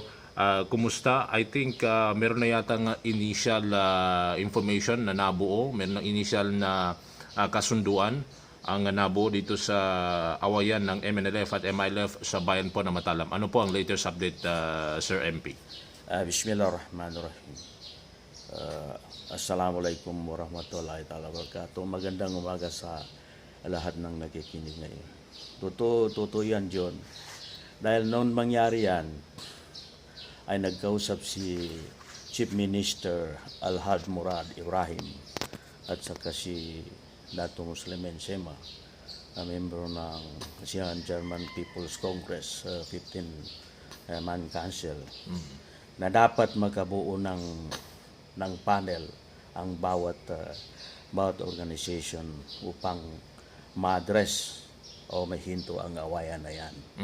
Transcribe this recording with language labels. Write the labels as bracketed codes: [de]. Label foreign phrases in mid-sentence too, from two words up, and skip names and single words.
[tl] Kumusta? [en] I think [tl] meron na yatang [en] initial information [tl] na nabuo, meron ng initial na kasunduan ang nabuo dito sa awayan ng MNLF at MILF sa bayan po ng Matalam. Ano po ang [en] latest update, [tl] Sir MP? [ar] بسم الله الرحمن الرحيم. السلام عليكم ورحمة الله تعالى وبركاته. [tl] Magandang umaga sa lahat ng nakikinig ngayon. Totoo yan, John. Dahil noon mangyari yan, ay nagkausap si Chief Minister Alhaj Murad Ibrahim at saka si Dato Muslimin Sema, na membro ng ASEAN German People's Congress 15-man Council, na dapat magkabuo ng panel ang bawat organization upang ma-address o mahinto ang awayan na yan.